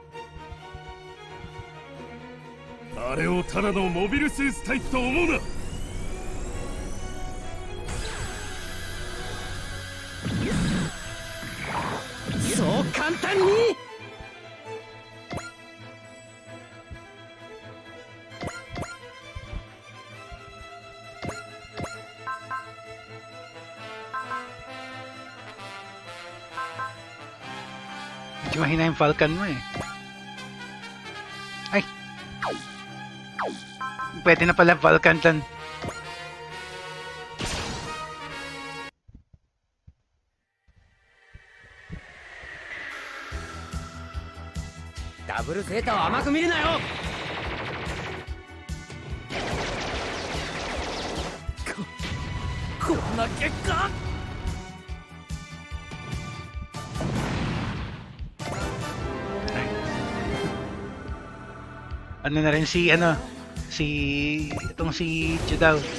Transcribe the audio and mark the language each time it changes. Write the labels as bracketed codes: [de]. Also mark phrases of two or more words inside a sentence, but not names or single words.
[ja] あれをただのモビルスーツタイプと思うな。そう簡単に [tl] Medyo mahina yung Falcon mo eh. Ay! Pwede na pala Falcon dyan. [ja] Double Zeta を甘く見るなよ。こんな結果。 [tl] Ano na rin si itong si Judaw.